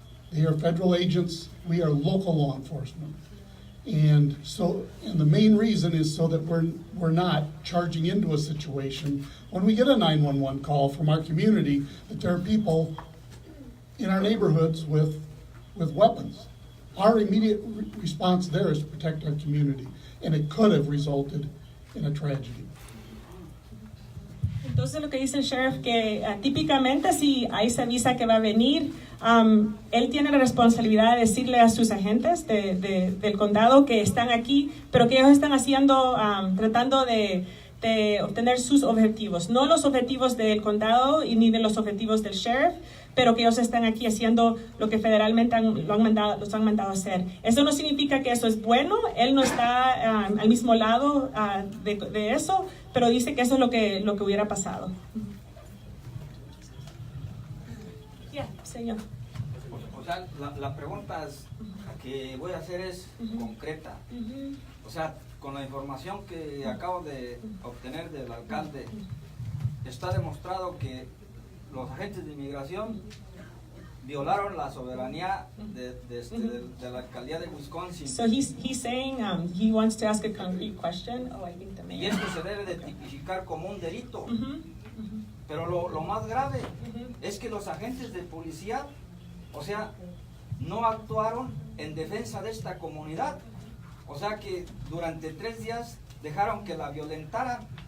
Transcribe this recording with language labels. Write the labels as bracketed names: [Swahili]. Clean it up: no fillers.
[English] They are federal agents, we are local law enforcement. And the main reason is so that we're not charging into a situation when we get a 911 call from our community that there are people in our neighborhoods with weapons. Our immediate response there is to protect our community, and it could have resulted in a tragedy. [Spanish] Entonces lo que dice el sheriff que típicamente si ICE avisa que va a venir, él tiene la responsabilidad de decirle a sus agentes del condado que están aquí, pero que ellos están haciendo, tratando de obtener sus objetivos, no los objetivos del condado y ni de los objetivos del sheriff, pero que ellos están aquí haciendo lo que federalmente los han mandado a hacer. Eso no significa que eso es bueno, él no está al mismo lado de eso, pero dice que eso es lo que hubiera pasado. Ya, señor. O sea, la pregunta que voy a hacer es concreta. O sea, con la información que acabo de obtener del alcalde, está demostrado que los agentes de inmigración violaron la soberanía de la alcaldía de Wisconsin. [English] So he's saying he wants to ask a concrete question. Oh, I think the [Spanish] Y [English] mayor. [Spanish] esto se debe de tipificar como un delito. Pero lo más grave es que los agentes de policía, o sea, no actuaron en defensa de esta comunidad. O sea que durante 3 días dejaron que la violentaran.